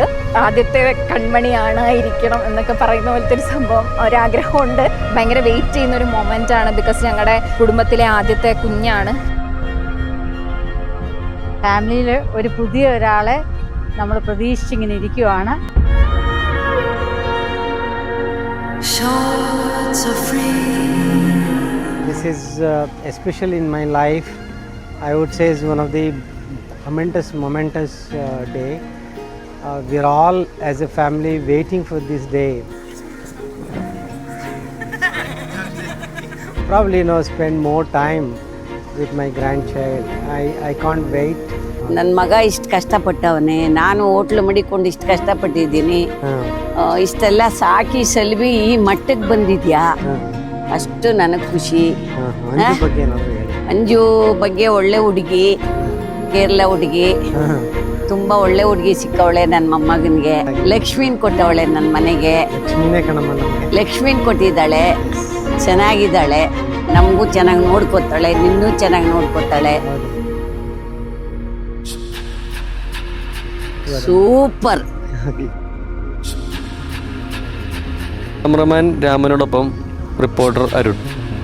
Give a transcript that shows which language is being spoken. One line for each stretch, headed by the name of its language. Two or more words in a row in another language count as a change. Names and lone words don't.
Malayalam: ആദ്യത്തെ കൺമണിയാണ് ഇരിക്കണം എന്നൊക്കെ പറയുന്ന പോലത്തെ ഒരു സംഭവം, ഒരാഗ്രഹമുണ്ട്. ഭയങ്കര വെയിറ്റ് ചെയ്യുന്ന ഒരു മൊമെൻ്റ് ആണ്. ബിക്കോസ് ഞങ്ങളുടെ കുടുംബത്തിലെ ആദ്യത്തെ കുഞ്ഞാണ്. ഫാമിലിയിൽ ഒരു പുതിയ ഒരാളെ നമ്മൾ പ്രതീക്ഷിച്ചിങ്ങനെ ഇരിക്കുവാണ്.
English: This is especially in my life, I would say is one of the momentous day. We are all as a family waiting for this day. Probably spend more time with my grandchild. I can't wait.
Kannada: ನನ್ನ ಮಗ ಇಷ್ಟು ಕಷ್ಟಪಟ್ಟವನೇ, ನಾನು ಹೋಟ್ಲು ಮಡಿಕೊಂಡು ಇಷ್ಟು ಕಷ್ಟಪಟ್ಟಿದ್ದೀನಿ. ಇಷ್ಟೆಲ್ಲ ಸಾಕಿ ಸಲ್ವಿ ಈ ಮಟ್ಟಕ್ಕೆ ಬಂದಿದ್ಯಾ, ಅಷ್ಟು ನನಗೆ ಖುಷಿ. ಅಂಜು ಬಗ್ಗೆ ಒಳ್ಳೆ ಹುಡುಗಿ, ಕೇರಳ ಹುಡುಗಿ, ತುಂಬ ಒಳ್ಳೆ ಹುಡುಗಿ ಸಿಕ್ಕವಳೆ ನನ್ನ ಮೊಮ್ಮಗನಿಗೆ. ಲಕ್ಷ್ಮೀನ್ ಕೊಟ್ಟವಳೆ ನನ್ನ ಮನೆಗೆ. ಲಕ್ಷ್ಮೀನ್ ಕೊಟ್ಟಿದ್ದಾಳೆ, ಚೆನ್ನಾಗಿದ್ದಾಳೆ, ನಮಗೂ ಚೆನ್ನಾಗಿ ನೋಡ್ಕೊತಾಳೆ, ನಿನ್ನೂ ಚೆನ್ನಾಗಿ ನೋಡ್ಕೊತಾಳೆ.
Malayalam: സൂപ്പർ. ക്യാമറമാൻ രാമനോടൊപ്പം റിപ്പോർട്ടർ അരുൺ.